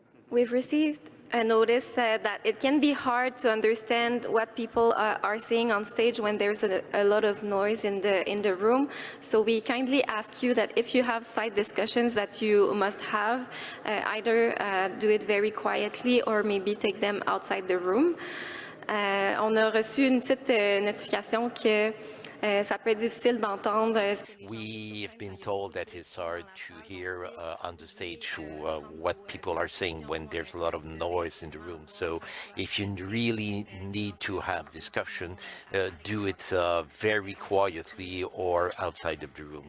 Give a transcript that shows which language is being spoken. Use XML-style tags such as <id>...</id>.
<en>We've received a notice that it can be hard to understand what people are saying on stage when there's a lot of noise in the room. So we kindly ask you that if you have side discussions that you must have, either do it very quietly or maybe take them outside the room.</en> <fr>On a reçu une petite notification que ça peut être difficile d'entendre.</fr> <en>We've been told that it's hard to hear on the stage what people are saying when there's a lot of noise in the room. So if you really need to have discussion, do it very quietly or outside of the room.</en>